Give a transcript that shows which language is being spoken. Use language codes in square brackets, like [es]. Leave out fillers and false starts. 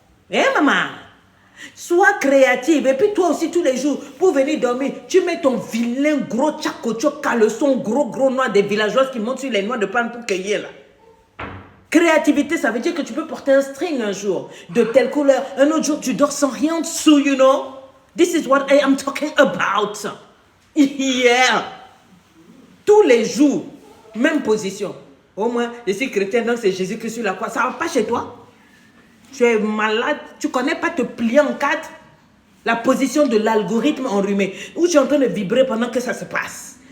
[fr] Maman? Sois créative. Et puis toi aussi, tous les jours, pour venir dormir, tu mets ton vilain gros tchakocho caleçon, gros noir des villageoises qui montent sur les noix de palme pour cueillir là. Créativité, ça veut dire que tu peux porter un string un jour, de telle couleur. Un autre jour, tu dors sans rien dessous, [en] you know. This is what I am talking about. Yeah. [fr] Tous les jours, même position. Au moins, je suis chrétien, donc c'est Jésus qui est sur la croix. Ça ne va pas chez toi? Tu es malade, tu ne connais pas te plier en quatre? La position de l'algorithme enrhumé, où tu es en train de vibrer pendant que ça se passe.